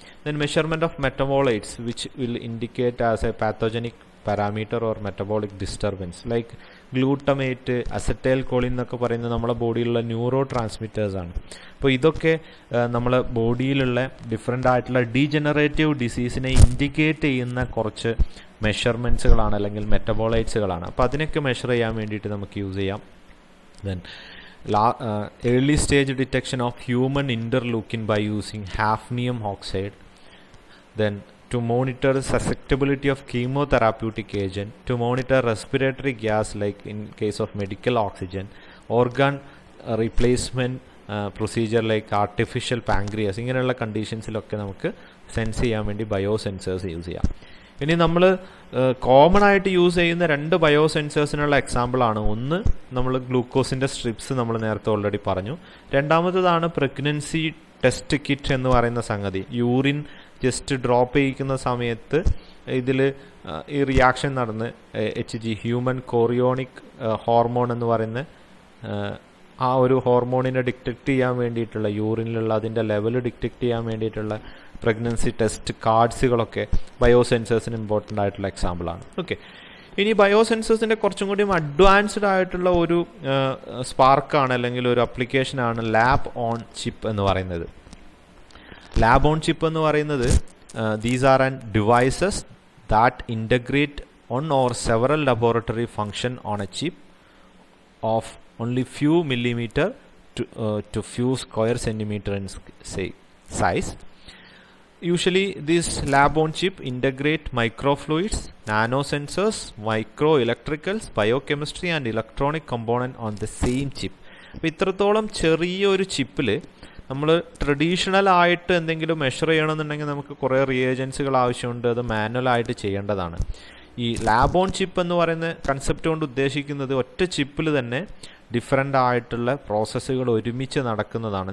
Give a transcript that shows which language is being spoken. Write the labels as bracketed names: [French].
[English] then measurement of metabolites which will indicate as a pathogenic parameter or metabolic disturbance, like glutamate, acetylcholine [Malayalam] എന്നൊക്കെ പറയുന്നത് നമ്മുടെ ബോഡിയിലുള്ള neuro ട്രാൻസ്മിറ്റേഴ്സാണ്. അപ്പോൾ ഇതൊക്കെ നമ്മളെ ബോഡിയിലുള്ള different ആയിട്ടുള്ള ഡീജനറേറ്റീവ് ഡിസീസിനെ ഇൻഡിക്കേറ്റ് ചെയ്യുന്ന കുറച്ച് മെഷർമെൻറ്റ്സുകളാണ് അല്ലെങ്കിൽ മെറ്റബോളൈറ്റ്സുകളാണ്. അപ്പോൾ അതിനൊക്കെ മെഷർ ചെയ്യാൻ വേണ്ടിയിട്ട് നമുക്ക് യൂസ് ചെയ്യാം. [English] then early stage detection of human interleukin by using hafnium oxide, then to monitor susceptibility of chemotherapeutic agent, to monitor respiratory gas like in case of medical oxygen, organ replacement procedure like artificial pancreas, [Malayalam] ഇങ്ങനെയുള്ള കണ്ടീഷൻസിലൊക്കെ നമുക്ക് sense ചെയ്യാൻ വേണ്ടി ബയോസെൻസേഴ്സ് use ചെയ്യാം. ഇനി നമ്മൾ common ആയിട്ട് use ചെയ്യുന്ന രണ്ട് ബയോസെൻസേഴ്സിനുള്ള എക്സാമ്പിളാണ്. ഒന്ന് നമ്മൾ ഗ്ലൂക്കോസിൻ്റെ സ്ട്രിപ്സ് നമ്മൾ നേരത്തെ ഓൾറെഡി പറഞ്ഞു. രണ്ടാമത്തതാണ് പ്രഗ്നൻസി ടെസ്റ്റ് കിറ്റ് എന്ന് പറയുന്ന സംഗതി. യൂറിൻ ജസ്റ്റ് ഡ്രോപ്പ് ചെയ്യിക്കുന്ന സമയത്ത് ഇതിൽ ഈ റിയാക്ഷൻ നടന്ന് HG ഹ്യൂമൻ കോറിയോണിക് ഹോർമോൺ എന്ന് പറയുന്ന ആ ഒരു ഹോർമോണിനെ ഡിറ്റക്റ്റ് ചെയ്യാൻ വേണ്ടിയിട്ടുള്ള, യൂറിനിലുള്ള അതിൻ്റെ ലെവൽ ഡിറ്റക്റ്റ് ചെയ്യാൻ വേണ്ടിയിട്ടുള്ള പ്രഗ്നൻസി ടെസ്റ്റ് കാർഡ്സുകളൊക്കെ ബയോസെൻസേഴ്സിന് ഇമ്പോർട്ടൻ്റ് ആയിട്ടുള്ള എക്സാമ്പിളാണ്. ഓക്കെ, ഇനി ബയോസെൻസേഴ്സിൻ്റെ കുറച്ചും കൂടി അഡ്വാൻസ്ഡ് ആയിട്ടുള്ള ഒരു സ്പാർക്കാണ് അല്ലെങ്കിൽ ഒരു അപ്ലിക്കേഷനാണ് ലാബ് ഓൺ ചിപ്പ് എന്ന് പറയുന്നത്. [English] lab on chip [Malayalam] എന്ന് പറയുന്നത് [English] These are and devices that integrate on or several laboratory function on a chip of only few millimeter to few square centimeter in size. Usually this lab on chip integrate microfluids, nanosensors, microelectricals, biochemistry and electronic component on the same chip. [Malayalam] അപ്പോൾ ഇത്രത്തോളം ചെറിയൊരു ചിപ്പിൽ നമ്മൾ traditional ആയിട്ട് എന്തെങ്കിലും measure ചെയ്യണമെന്നുണ്ടെങ്കിൽ നമുക്ക് കുറേ റിയേജൻസുകൾ ആവശ്യമുണ്ട്. അത് മാനുവലായിട്ട് ചെയ്യേണ്ടതാണ്. ഈ ലാബ് ഓൺ ചിപ്പ് എന്ന് പറയുന്ന കൺസെപ്റ്റ് കൊണ്ട് ഉദ്ദേശിക്കുന്നത് ഒറ്റ ചിപ്പിൽ തന്നെ ഡിഫറൻ്റ് ആയിട്ടുള്ള പ്രോസസ്സുകൾ ഒരുമിച്ച് നടക്കുന്നതാണ്.